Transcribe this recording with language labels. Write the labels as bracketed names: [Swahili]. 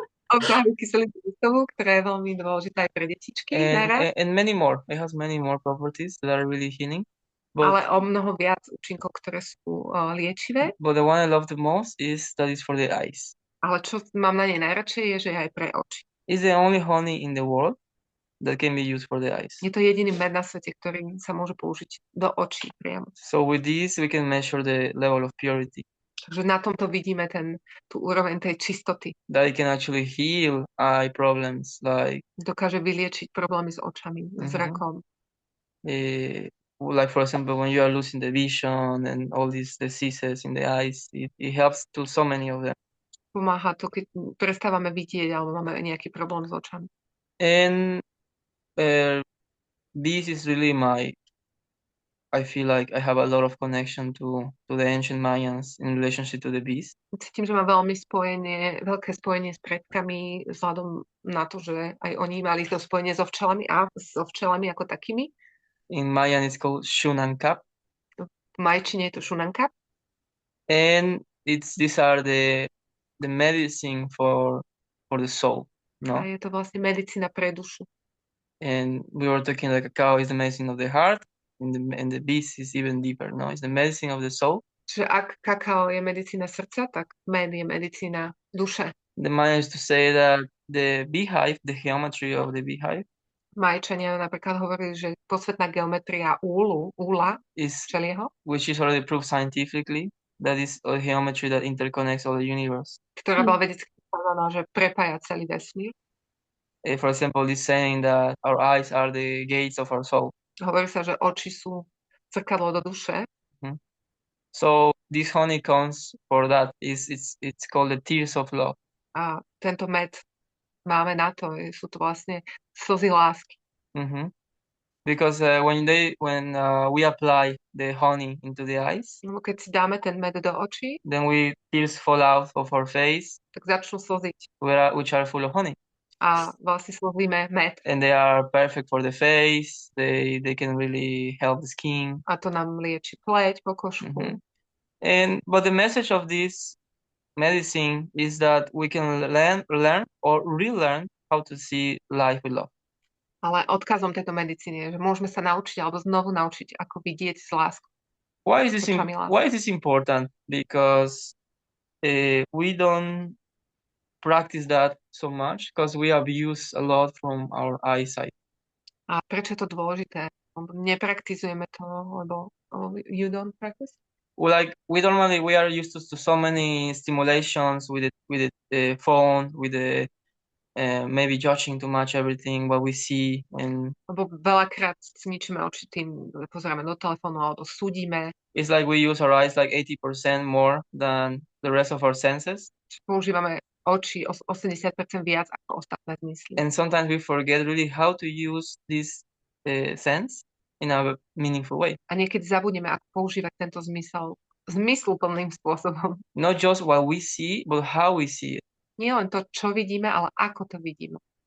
[Slovak] Obsahujú kyselinu octovú, ktorá je veľmi dôležitá aj pre detičky. [English] And many more. It has many more properties that are really healing. [Slovak] Ale o mnoho viac účinkov, ktoré sú liečivé. [English] But the one I love the most is that it's for the eyes. [Slovak] Ale čo mám na nej najradšej je, že je aj pre oči. [English] It's the only honey in the world that can be used for the eyes. [Slovak] Je to jediný med na svete, ktorý sa môže použiť do očí priamo. [English] So with this, we can measure the level of purity. [Slovak] Takže na tomto vidíme tú úroveň tej čistoty. [English] That it can actually heal eye problems like [Slovak] Dokáže vyliečiť problémy s očami, zrakom. [English] like for example, when you are losing the vision and all these diseases in the eyes, it helps to so many of them. [Slovak] Pomáha to, keď prestávame vidieť alebo máme nejaký problém s očami. [English] And this is really I feel like I have a lot of connection to the ancient Mayans in relationship to the beast. [Slovak] Cítim, že má veľké spojenie s predkami, vzhľadom na to, že aj oni mali to spojenie so včelami a so včelami ako takými. [English] In Mayan it's called Shunankap. [Slovak] V majčine je to Shunankap. [English] And these are the medicine for the soul, no? [Slovak] A je to vlastne medicína pre dušu. [English] And we were talking like cacao is the medicine of the heart, and the beast is even deeper, no? It's the medicine of the soul. [Slovak] Čiže ak kakao je medicína srdca, tak med je medicína duše. [English] The Mayans to say that the beehive, the geometry of the beehive, [Slovak] Majčania napríklad hovorili, že posvetná geometria úla včelieho, [English] which is already proved scientifically, that is a geometry that interconnects all the universe. [Slovak] Ktorá bola vedecky ukázaná, že prepája celý vesmír. [English] For example, this saying that our eyes are the gates of our soul. [Slovak] Hovorí sa, že oči sú zrkadlo do duše. [English] So this honey comes for that. It's called the tears of love. [Slovak] A tento med máme na to, sú to vlastne slzy lásky. [English] Because when we apply the honey into the eyes, [Slovak] Keď si dáme ten med do očí, [English] then tears fall out of our face, [Slovak] tak začnú slziť. [English] Which are full of honey. [Slovak] A vlastne slzíme med. [English] And they are perfect for the face. They can really help the skin. [Slovak] A to nám lieči pleť, pokožku. [English] But the message of this medicine is that we can learn or relearn how to see life with love. [Slovak] Ale odkazom tejto medicíny je, že môžeme sa naučiť alebo znovu naučiť, ako vidieť s láskou. [English] Why is this important? Because we don't practice that so much because we abuse a lot from our eyesight. [Slovak] A prečo je to dôležité? Nepraktizujeme to, lebo [English] you don't practice? Like we are used to so many stimulations with the phone, with the maybe judging too much everything what we see. [Slovak] Lebo veľakrát zničíme oči tým, pozeráme do telefónu alebo súdime. [English] It's like we use our eyes like 80% more than the rest of our senses. [Slovak] Používame oči 80% viac ako ostatné zmysly. [English] And sometimes we forget really how to use this sense in a meaningful way. [Slovak] A niekedy zabudneme, ako používať tento zmysel zmysluplným spôsobom. [English] Not just what we see, but how we see it. [Slovak] Nie len to, čo vidíme, ale ako to vidíme.